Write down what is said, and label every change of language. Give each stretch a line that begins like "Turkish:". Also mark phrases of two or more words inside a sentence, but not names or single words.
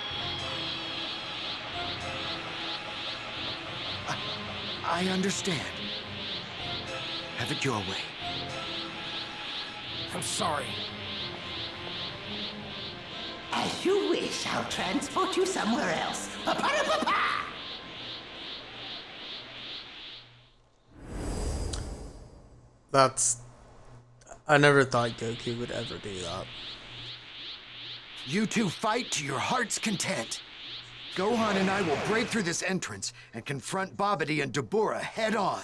English: I understand. Have it your way. I'm sorry. As you wish, I'll transport you somewhere else. Pa-pa-da-pa-pa! That's... I never thought Goku would ever do that. You two fight to your heart's content. Gohan and I will break through this entrance and confront Babidi and Dabura head on.